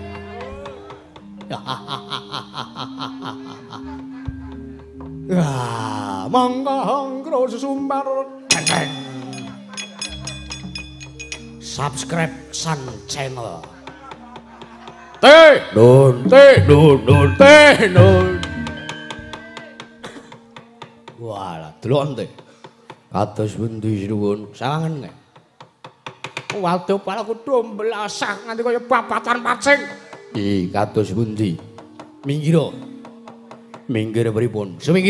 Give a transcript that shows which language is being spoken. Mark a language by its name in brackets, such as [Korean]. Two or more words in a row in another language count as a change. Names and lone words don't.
[Javanese] Ah, mangga sesumbar. [English] Subscribe Sun Channel. Te dun te dun. [Javanese] Walah, delok ente. Kados pundi sinuwun? Sawangen nggih. Waduh pala kudu mbelasak nganti kaya babatan pacing. Ih, kados pundi? Minggir. Minggir pripun? Suminggir.